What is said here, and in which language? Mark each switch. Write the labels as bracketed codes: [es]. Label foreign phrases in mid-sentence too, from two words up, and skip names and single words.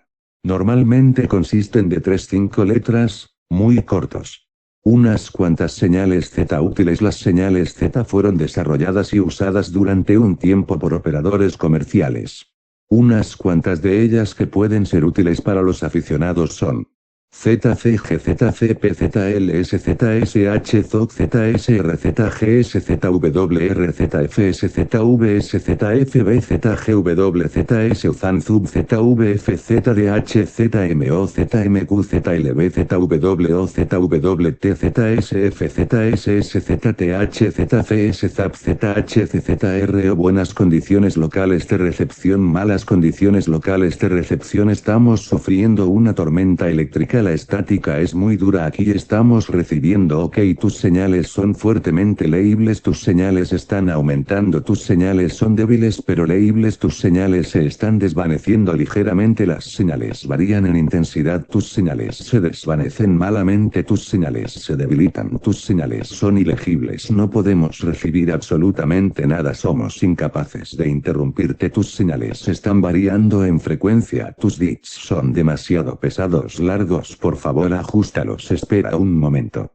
[es] Normalmente consisten de 3-5 letras, muy cortos. Unas cuantas señales Z útiles. Las señales Z fueron desarrolladas y usadas durante un tiempo por operadores comerciales. Unas cuantas de ellas que pueden ser útiles para los aficionados son ZCG, ZCP, ZLS, ZSH, ZOC, ZSR, ZGS, ZWR, ZFS, ZVS, ZFB, ZGW, ZS, ZANZUB, ZVF, ZDH, ZMO, ZMQ, ZLB, ZWO, ZWT, ZSF, ZSS, ZTH, ZFS, ZAP, ZHC, ZRO. Buenas condiciones locales de recepción, malas condiciones locales de recepción. Estamos sufriendo una tormenta eléctrica. La estática es muy dura aquí estamos recibiendo ok tus señales son fuertemente leíbles tus señales están aumentando tus señales son débiles pero leíbles tus señales se están desvaneciendo ligeramente las señales varían en intensidad tus señales se desvanecen malamente tus señales se debilitan tus señales son ilegibles no podemos recibir absolutamente nada somos incapaces de interrumpirte tus señales están variando en frecuencia tus bits son demasiado pesados largos por favor ajustalos espera un momento.